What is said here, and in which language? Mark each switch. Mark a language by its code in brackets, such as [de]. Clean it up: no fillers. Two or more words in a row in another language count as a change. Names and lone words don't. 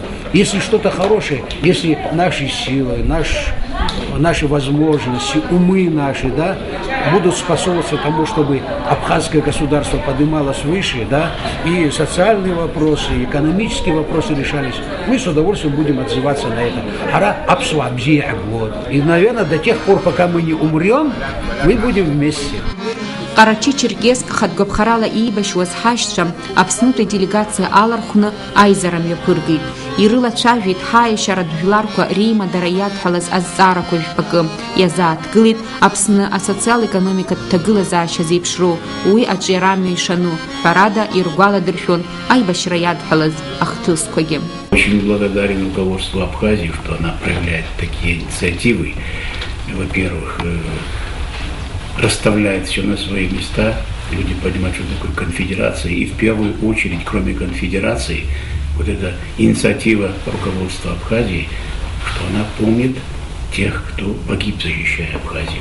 [ru] Если что-то хорошее, если наши силы, наши возможности, умы наши, да, будут способствовать тому, чтобы абхазское государство поднималось выше, да, и социальные вопросы, и экономические вопросы решались, мы с удовольствием будем отзываться на это. И, наверное, до тех пор, пока мы не умрем, мы будем вместе. [ab] Карачи Черкесск хадгобхарала иибаш уазхашшам Аԥснытәи делегация алархәны аизара мҩаԥыргеит. Ирылацәажәеит ҳаиашьаратә жәларқәа реимадара иадҳәалаз азҵаарақәа жәпакы. Иазааҭгылеит Аԥсны асоциал-економикатә ҭагылазаашьа зеиԥшроу, уи аҿиара амҩа ишану, ҳәарада иргәаладыршәон аибашьра иадҳәалаз ахҭысқәагьы. [ru] Очень благодарен руководству Абхазии, что она проявляет такие инициативы. Во-первых, расставляет все на свои места, люди понимают, что такое конфедерация, и в первую очередь, кроме конфедерации, вот эта инициатива руководства Абхазии, что она помнит тех, кто погиб, защищая Абхазию.